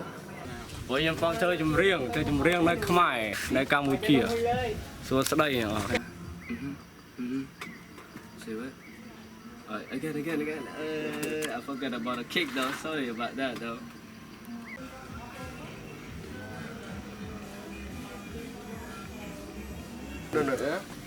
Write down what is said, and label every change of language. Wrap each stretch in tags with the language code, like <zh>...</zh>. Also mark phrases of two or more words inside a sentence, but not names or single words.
<km>ពួកខ្ញុំបងធ្វើចម្រៀងនៅខ្មែរនៅកម្ពុជាសួស្ដីអស់</km> <en>Say what? Again. I forgot about the kick though. Sorry about that though. No, yeah?</en>